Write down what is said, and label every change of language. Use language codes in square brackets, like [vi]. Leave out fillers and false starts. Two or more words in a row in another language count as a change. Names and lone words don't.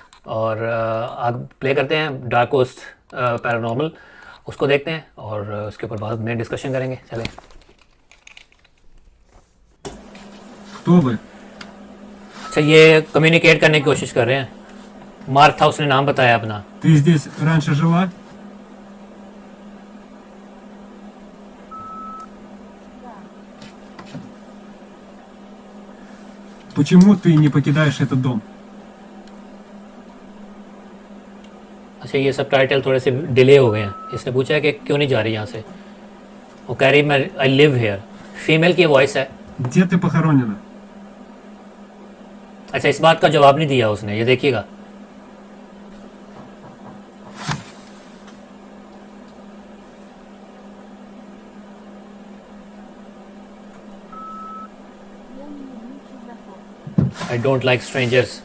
[hi] और आप प्ले करते हैं डार्क कोस्ट पैरानॉर्मल, उसको देखते हैं और उसके ऊपर बाद में डिस्कशन करेंगे। चलें। [ru] Кто вы? [hi] अच्छा, ये कम्युनिकेट करने की कोशिश कर रहे हैं। मार्था, उसने नाम बताया अपना। [ru] Ты здесь раньше жила? Почему ты не покидаешь этот дом? [hi] अच्छा, ये सब टाइटल थोड़े से डिले हो गए हैं। इसने पूछा है कि क्यों नहीं जा रही यहाँ से। वो कह रही मैं [en] I live here. [hi] फीमेल की वॉइस है। [ru] Где ты похоронена? [hi] अच्छा, इस बात का जवाब नहीं दिया उसने, ये देखिएगा। [en] I don't like strangers.